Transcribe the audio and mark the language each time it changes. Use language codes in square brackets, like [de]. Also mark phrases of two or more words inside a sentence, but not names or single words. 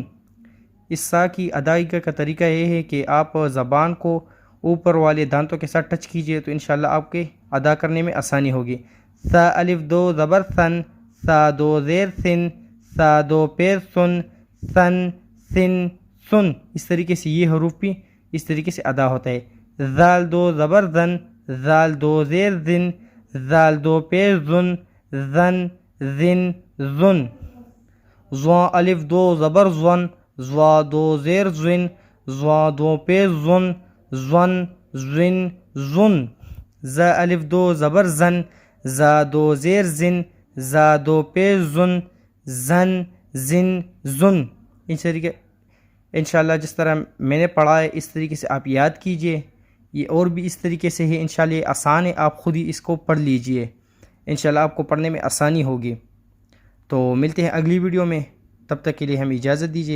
[ur] اس سا کی ادائیگی کا طریقہ یہ ہے کہ آپ زبان کو اوپر والے دانتوں کے ساتھ ٹچ کیجئے تو انشاءاللہ آپ کے ادا کرنے میں آسانی ہوگی۔ سا الف 2 زبر سن، سا 2 زیر سن، سا 2 پیش سن، سن سن سن۔ اس طریقے سے یہ حروف بھی اس طریقے سے ادا ہوتا ہے۔ زال 2 زبر زن، زال 2 زیر زن، زال 2 پیش زن، زن زن زن۔ زوا الف 2 زبر زون، زوا 2 زیر زن، زوا 2 پیش زن، زن زن زن۔ زا الف 2 زبر زن، زا 2 زیر زن، زا 2 پیش زن، زن زن زن۔ اس طریقے انشاءاللہ جس طرح میں نے پڑھا ہے اس طریقے سے آپ یاد کیجئے۔ یہ اور بھی اس طریقے سے ہے، انشاءاللہ یہ آسان ہے، آپ خود ہی اس کو پڑھ لیجئے، انشاءاللہ آپ کو پڑھنے میں آسانی ہوگی۔ تو ملتے ہیں اگلی ویڈیو میں، تب تک کے لیے ہمیں اجازت دیجیے۔